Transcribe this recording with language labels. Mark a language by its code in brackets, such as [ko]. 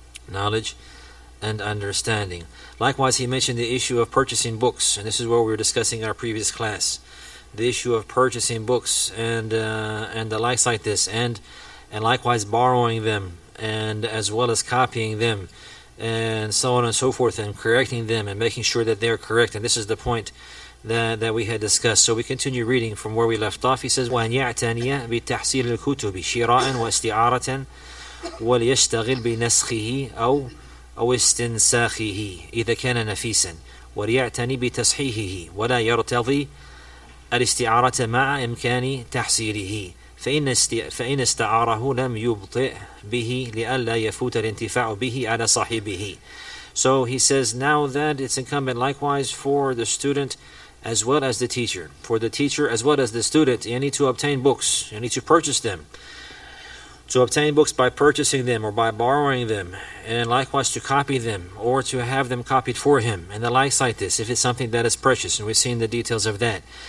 [en] Knowledge and understanding. Likewise, he mentioned the issue of purchasing books, and this is what we were discussing in our previous class. The issue of purchasing books and the likes like this, and likewise borrowing them, and as well as copying them, and so on and so forth, and correcting them and making sure that they are correct. And this is the point that we had discussed. So we continue reading from where we left off. He says, [ar] وَأَنْ يَعْتَنِيَ بِتَحْصِيلِ الْكُتُبِ شِرَاءً وَاسْتِعَارَةً وَلْيَشْتَغِلْ بِنَسْخِهِ أو استنساخه إذا كان نفيسا وليعتني بتصحيحه ولا يرتضي الاستعارة مع إمكان تحصيله فإن استعاره لم يبطئ به لئلا يفوت الانتفاع به على صاحبه. [en] So he says, now that it's incumbent likewise for the student as well as the teacher, for the teacher as well as the student, you need to obtain books, you need to purchase them, to obtain books by purchasing them or by borrowing them, and likewise to copy them or to have them copied for him, and the likes like this, if it's something that is precious, and we've seen the details of that.